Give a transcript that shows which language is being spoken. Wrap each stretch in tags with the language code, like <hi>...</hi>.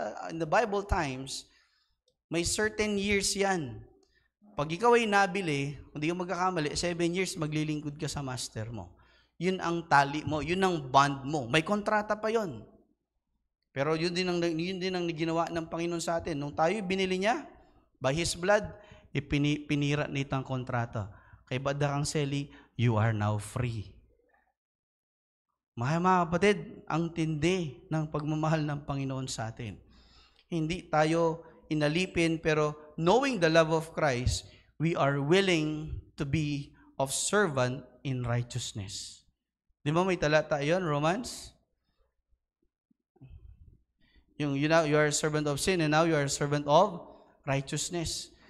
<en>In the Bible times,</en> <tl>may certain years yan. Pag ikaw ay nabili, kung di ka magkakamali, 7 years maglilingkod ka sa master mo. Yun ang tali mo, yun ang bond mo. May kontrata pa yon. Pero yun din ang ginawa ng Panginoon sa atin. Nung tayo binili niya,</tl> <en>by His blood,</en> <tl>pinira nito ang kontrata.</tl> <en>Kay Badakang Seli, you are now free.</en> <tl>Mga kapatid, ang tindi ng pagmamahal ng Panginoon sa atin. Hindi tayo inalipin, pero</tl> <en>knowing the love of Christ, we are willing to be of servant in righteousness.</en> <tl>Di ba may talata yun, Romans?</tl> <en>You are a servant of sin and now you are a servant of righteousness.</en>